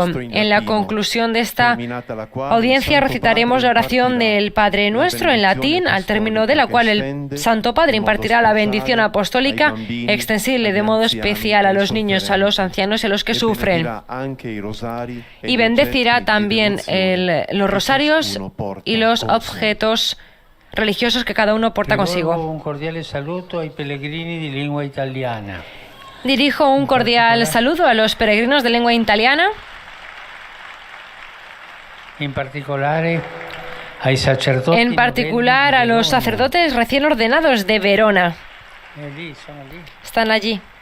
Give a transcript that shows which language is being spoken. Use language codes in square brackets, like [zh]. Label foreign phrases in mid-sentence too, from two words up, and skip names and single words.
[es] En la conclusión de esta audiencia recitaremos la oración del Padre Nuestro en latín, al término de la cual el Santo Padre impartirá la bendición apostólica extensible de modo especial a los niños, a los ancianos y a los que sufren. Y bendecirá también los rosarios y los objetos religiosos que cada uno porta consigo. [it] Un cordiale saluto ai pellegrini di lingua italiana. [es] Dirijo un cordial saludo a los peregrinos de lengua italiana. En particular a los sacerdotes recién ordenados de Verona. Están allí.